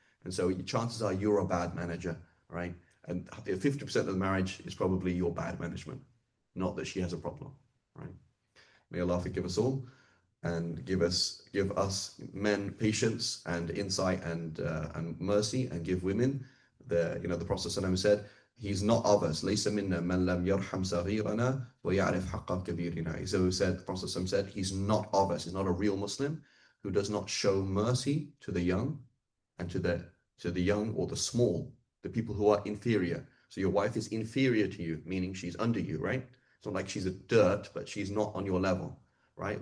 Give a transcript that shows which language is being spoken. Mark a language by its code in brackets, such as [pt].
[en] And so chances are you're a bad manager, right? And 50% of the marriage is probably your bad management, not that she has a problem, right? May Allah forgive us all and give us men patience and insight and mercy, and give women the Prophet ﷺ said, he's not of us. [ar] ليس منا من لم يرحم صغيرنا ويعرف حق كبيرنا. [en] So he said, the Prophet ﷺ said, he's not of us. He's not a real Muslim who does not show mercy to the young and to the young or the small, the people who are inferior. So your wife is inferior to you, meaning she's under you, right? It's not like she's a dirt, but she's not on your level, right?